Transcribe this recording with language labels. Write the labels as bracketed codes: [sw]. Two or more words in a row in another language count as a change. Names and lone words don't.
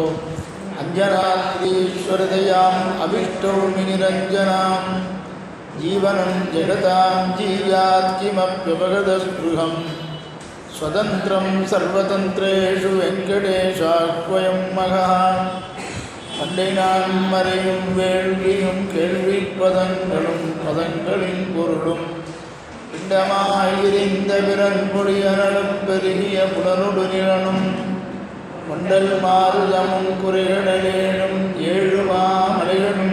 [sa] अंजनाद्रीश्वरदयाम् अभिष्टौमिनिरञ्जनां जीवनं जगतां जीयात् किमप्यपगतस्पृहं स्वतन्त्रं सर्वतन्त्रेषु वेङ्कटेशाह्वयं महः [ta] பண்டைநாள் மறையும் வேள்வியும் கேள்வி பதங்களும் பதங்களின் பொருளும் பிண்டமாய் விரிந்த பிறன்பொழியனலும் பெருகிய புலனொடு நிலனும் கொண்டல் மாறுதமும் குறைகடலேனும் ஏழுமா மலைகளும்